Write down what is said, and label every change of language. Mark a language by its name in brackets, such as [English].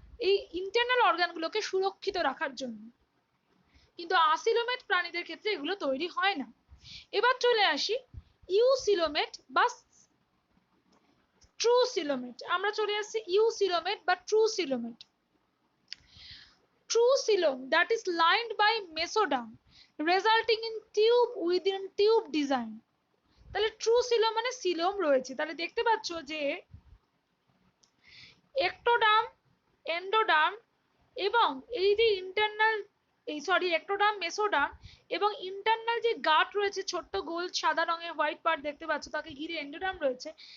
[Bangla] এই ইন্টারনাল অর্গানগুলোকে সুরক্ষিত রাখার জন্য। কিন্তু আসিলোমেট প্রাণীদের ক্ষেত্রে এগুলো তৈরি হয় না। এবার চলে আসি ইউসিলোমেট বা ট্রু সিলোমেট। আমরা চলে আসছি ইউসিলোমেট বা true সিলোমেট। [English] True coelom that is lined by mesoderm resulting in tube within tube design। [Bangla] তাহলে ট্রু সিলোম মানে সিলোম রয়েছে। তাহলে দেখতে পাচ্ছ যে একটোডার্ম, এন্ডোডার্ম এবং এই যে ইন্টারনাল একটোডার্ম, মেসোডার্ম এবং ইন্টারনাল যে গাট রয়েছে, ছোট্ট গোল সাদা রঙের হোয়াইট পার্ট দেখতে পাচ্ছ, তাকে ঘিরে এন্ডোডার্ম রয়েছে।